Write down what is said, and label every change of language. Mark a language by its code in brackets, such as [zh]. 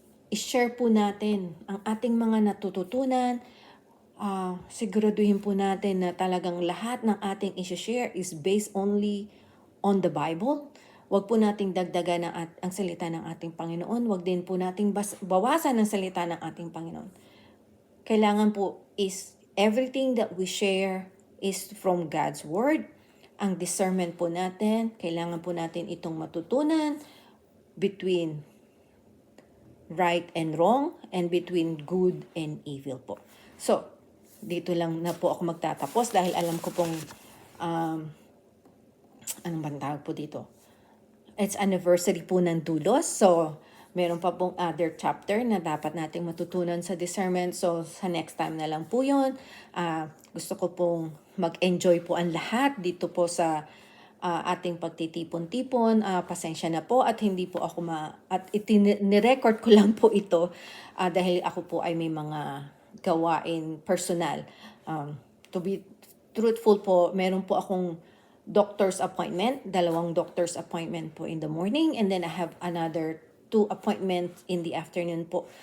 [tl] I-share po natin ang ating mga natututunan. Siguraduhin po natin na talagang lahat ng ating i-share [en] is based only on the Bible. [tl] Huwag po nating dagdagan ang salita ng ating Panginoon. Huwag din po nating bawasan ang salita ng ating Panginoon. Kailangan po [en] is everything that we share is from God's Word. [tl] Ang discernment po natin, kailangan po natin itong matutunan between [en] right and wrong and between good and evil po. [tl] So, dito lang na po ako magtatapos dahil alam ko pong anong bang tawag po dito? [en] It's anniversary [tl] po ng Dulos. So, meron pa pong [en] other chapter [tl] na dapat nating matutunan sa discernment. So, sa next time na lang po yun. Gusto ko pong mag-enjoy po ang lahat dito po sa ating pagtitipon-tipon. Pasensya na po at hindi po ako at ni-record ko lang po ito dahil ako po ay may mga gawain personal. [en] To be truthful po, meron po akong doctor's appointment, 2 doctor's appointment po in the morning, and then I have another 2 appointments in the afternoon po.